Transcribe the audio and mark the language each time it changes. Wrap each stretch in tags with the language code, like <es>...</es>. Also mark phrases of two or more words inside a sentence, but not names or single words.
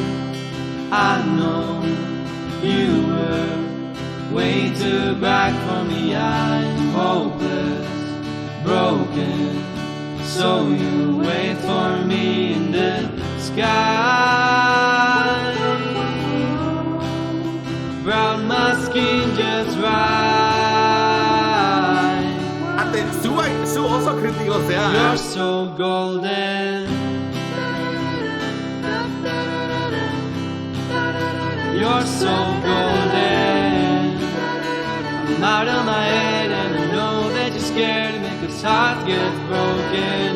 <en>I know you were way too bright for me, I'm hopeless, broken, so you wait for me in the sky. Brown my skin just right.</en> <eu>Zu oso kritiko zea,</eu> <en>You're so golden. You're so golden. I'm out of my head and I know that you're scared of me, 'cause hearts get broken.</en>